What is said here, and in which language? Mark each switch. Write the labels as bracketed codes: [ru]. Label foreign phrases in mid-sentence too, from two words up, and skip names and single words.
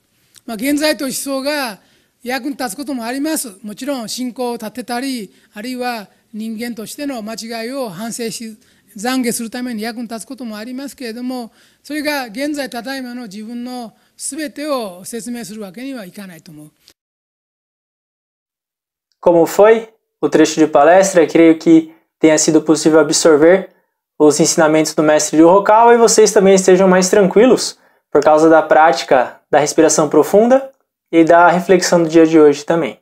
[ja] 現在という思想が役に立つこともあります。もちろん信仰を立てたり、あるいは人間としての間違いを反省し懺悔するために役に立つこともありますけれども、それが現在ただいまの自分の全てを説明するわけにはいかないと思う。 [pt] Como foi o trecho de palestra? Creio que tenha sido possível absorver os ensinamentos do mestre Ryu Hokawa e vocês também estejam mais tranquilos por causa da prática da respiração profunda e da reflexão do dia de hoje também.